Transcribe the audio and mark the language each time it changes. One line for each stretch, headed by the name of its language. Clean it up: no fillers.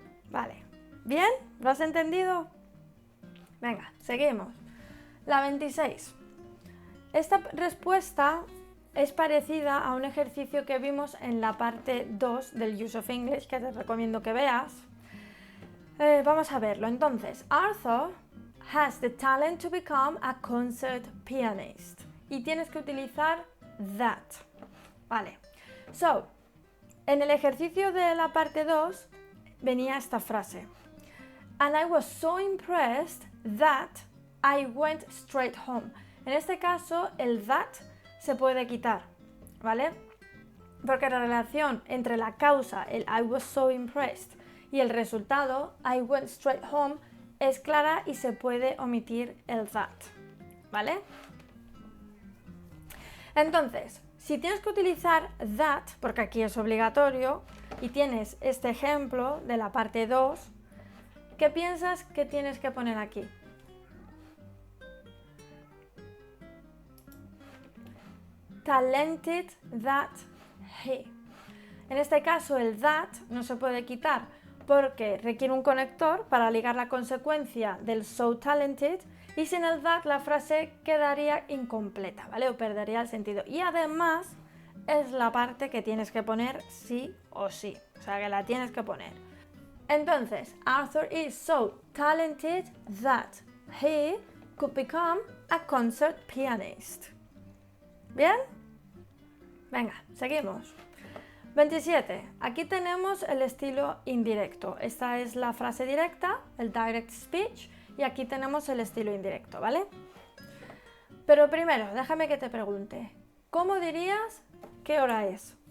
Spanish: Vale. ¿Bien? ¿Lo has entendido? Venga, seguimos. La 26. Esta respuesta es parecida a un ejercicio que vimos en la parte 2 del Use of English, que te recomiendo que veas. Vamos a verlo.
English: Entonces, Arthur has the talent to become a concert pianist.
Spanish: Y tienes que utilizar that. Vale. So, en el ejercicio de la parte 2 venía esta frase.
English: And I was so impressed that I went straight home.
Spanish: En este caso, el that se puede quitar, ¿vale? Porque la relación entre la causa, el I was so impressed, y el resultado, I went straight home, es clara y se puede omitir el that, ¿vale? Entonces, si tienes que utilizar that, porque aquí es obligatorio, y tienes este ejemplo de la parte 2, ¿qué piensas que tienes que poner aquí? Talented that he. En este caso el that no se puede quitar porque requiere un conector para ligar la consecuencia del so talented y sin el that la frase quedaría incompleta, ¿vale? O perdería el sentido. Y además es la parte que tienes que poner sí o sí, o sea que la tienes que poner.
English: Entonces, Arthur is so talented that he could become a concert pianist.
Spanish: ¿Bien? Venga, seguimos. 27. Aquí tenemos el estilo indirecto. Esta es la frase directa, el direct speech, y aquí tenemos el estilo indirecto, ¿vale? Pero primero, déjame que te pregunte, ¿cómo dirías qué hora es?